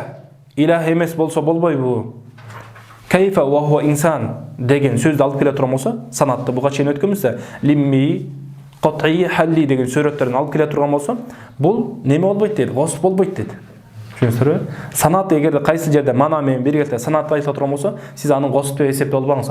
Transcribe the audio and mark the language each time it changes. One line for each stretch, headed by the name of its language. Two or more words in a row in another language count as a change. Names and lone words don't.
Kyrgyz: Илах эмес болсо болбойбу.
Arabic: كيف وهو إنسان
Kyrgyz: деген сөздү алып келе турган болсо, санатты буга чейин өткөнбүз.
Arabic: لمي قطعي حلي
Kyrgyz: деген сүрөттөрүн алып келе турган болсо, бул неме болбойт дейт, госп болбойт дейт. Түшүнүңүзбү? Санат эгерде кайсы жерде мана менен биргеликте санат айтыла турган болсо, сиз аны госп деп эсептеп албаңыз.